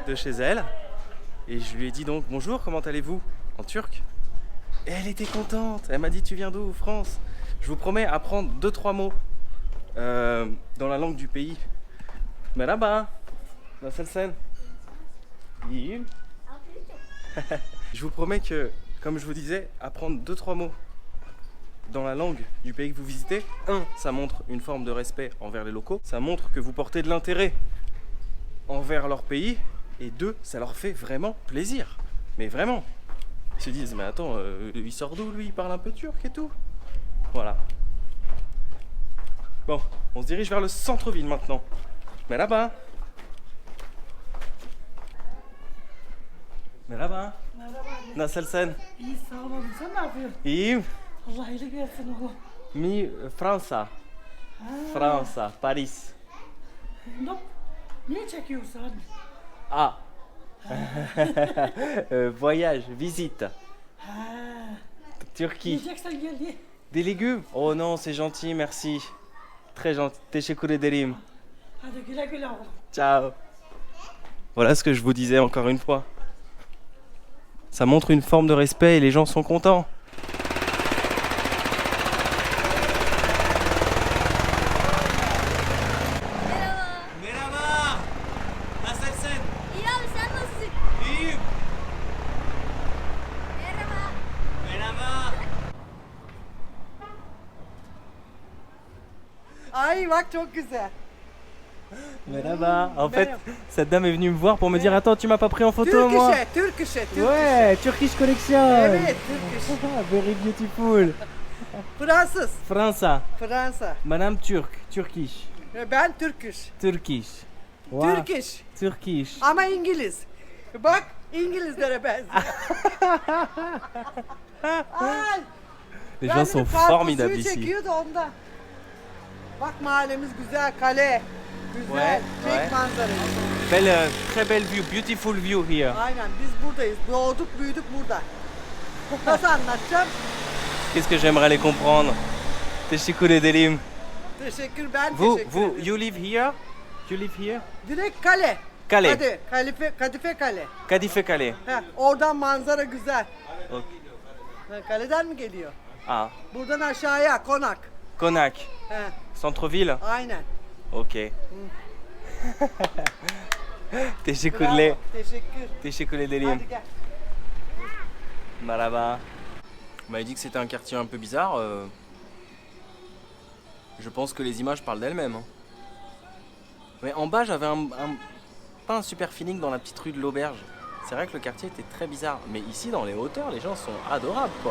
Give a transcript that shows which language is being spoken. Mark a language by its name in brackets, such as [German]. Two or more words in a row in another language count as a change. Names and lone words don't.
[French] Et je lui ai dit donc bonjour, comment allez-vous? en turc. Et elle était contente. Elle m'a dit tu viens d'où? France. Je vous promets apprendre 2-3 mots dans la langue du pays. [Turkish] Merhaba. Nasılsın? İyiyim. [French] Je vous promets que, comme je vous disais, apprendre 2-3 mots dans la langue du pays que vous visitez. 1, ça montre une forme de respect envers les locaux. Ça montre que vous portez de l'intérêt envers leur pays. Et 2, ça leur fait vraiment plaisir. Mais vraiment. Ils se disent, mais attends, il sort d'où lui? Il parle un peu turc et tout. Voilà. Bon, on se dirige vers le centre-ville maintenant. Mais là-bas. [Turkish] Merhaba. Nasılsın? İyi sağ olun. Sen ne yapıyorsun? İyiyim. Allah iyilik versin oğlum. Mi Fransa. Ha. Fransa, Paris. Niye çekiyorsun? [French] Ah. Voyage, visite. Ha. Turquie. [Turkish] Yiyeceksen gel ye. [French] Des légumes? Oh non, c'est gentil, merci. Très gentil. [Turkish] Teşekkür ederim. Hadi güle güle oğlum. Ciao. [French] Voilà ce que je vous disais encore une fois. Ça montre une forme de respect et les gens sont contents. [Turkish] Merhaba. Nasılsın? İyi abi sen nasılsın? İyiyim. Merhaba. Merhaba. Ay bak çok güzel. Merhaba. [French] En fait, [Turkish] Merhaba. [French] cette dame est venue me voir pour me dire attends, tu m'as pas pris en photo moi. [Turkish] Türküşe. [English] Ouais, Turkish collection. [Turkish] Evet, Türküş. [English] Very beautiful. [Turkish] Fransız, Fransa. Fransa. [English] Madame Turk. Turkish. [Turkish] Ben Türküş. [English] Turkish. Wow. [Turkish] Türküş. [English] Turkish. [Turkish] Ama İngiliz. Bak İngilizlere benziyor. Ay, [French] Les [Turkish] ben [French] gens sont de [Turkish] karpuz [French] formidables [Turkish] suyu [French] ici. [Turkish] çekiyor da ondan. Bak mahallemiz güzel, kale. Güzel, [French] Ouais, [Turkish] çek [French] ouais. [Turkish] manzarayı. [French] Belle, très belle [English] view, beautiful view here. [Turkish] Aynen biz buradayız. Doğduk büyüdük burada. Nasıl anlatacağım? [French] Qu'est-ce que j'aimerais les comprendre? [Turkish] Teşekkür ederim. Teşekkür ben [French] Vous, [Turkish] teşekkür [French] vous, [Turkish] ederim. [English] you live here? You live here? [Turkish] Direkt kale. Kale. Kadife kale. Kadife Kale. Heh, oradan manzara güzel. Ok. Ha, kaleden mi geliyor? Ah, Buradan aşağıya konak. Konak. He, [French] Centre-ville? [Turkish] aynen. Ok. Teşekkürler. Bravo, teşekkür. Teşekkür ederim. Hadi gel. Marhaba. [French] On m'avait dit que c'était un quartier un peu bizarre. Je pense que les images parlent d'elles-mêmes. Hein. Mais en bas, j'avais pas un super feeling dans la petite rue de l'Auberge. C'est vrai que le quartier était très bizarre. Mais ici, dans les hauteurs, les gens sont adorables, quoi.